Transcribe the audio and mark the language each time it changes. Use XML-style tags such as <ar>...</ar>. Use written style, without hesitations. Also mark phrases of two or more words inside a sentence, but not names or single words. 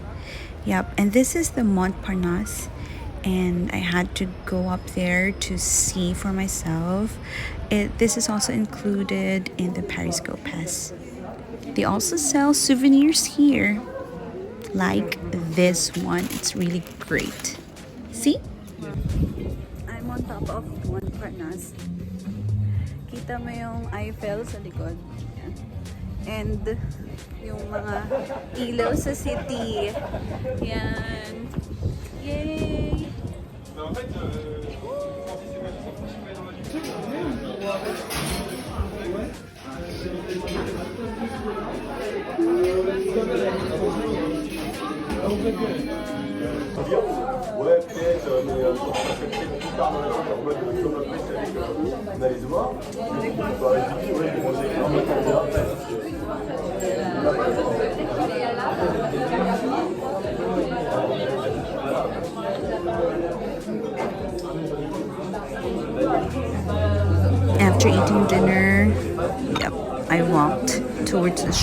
<en>Yep, and this is the Montparnasse, and I had to go up there to see for myself. This is also included in the Paris Go Pass. They also sell souvenirs here, like this one. It's really great. See? I'm on top of Montparnasse.</en> <tl>Kita mo yung Eiffel sa likod. Yan. And yung mga ilaw sa city. Yan. Yay!</tl> <fr>Ouais, peut-être, mais je pense que c'est plus tard dans la journée, en mode sur notre mec avec on allait se voir. Bah, et puis, ouais, on s'est en mode</fr> <en>After eating dinner, yep, I walked towards the</en>